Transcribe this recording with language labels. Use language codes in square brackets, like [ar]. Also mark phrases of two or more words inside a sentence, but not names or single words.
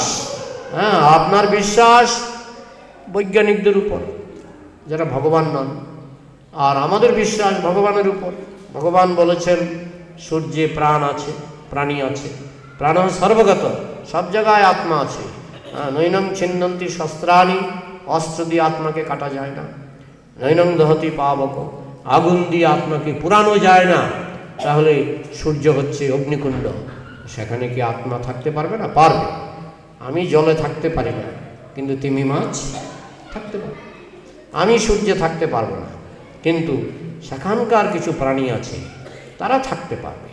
[bn] হ্যাঁ, আপনার বিশ্বাস বৈজ্ঞানিকদের উপর যারা ভগবান নন, আর আমাদের বিশ্বাস ভগবানের উপর। ভগবান বলেছেন সূর্যে প্রাণ আছে, প্রাণী আছে, প্রাণ সর্বগত, সব জায়গায় আত্মা আছে। [sa] নৈনং ছিন্দন্তি শস্ত্রাণি, [bn] অস্ত্র দিয়ে আত্মাকে কাটা যায় না। [sa] নৈনং দহতি পাবক, [bn] আগুন দিয়ে আত্মাকে পুরানো যায় না। তাহলে সূর্য হচ্ছে অগ্নিকুণ্ড, সেখানে কি আত্মা থাকতে পারবে না? পারবে। আমি জলে থাকতে পারি না, কিন্তু তিমি মাছ থাকতে পারবে। আমি সূর্যে থাকতে পারবো না, কিন্তু সেখানকার কিছু প্রাণী আছে, তারা থাকতে পারবে।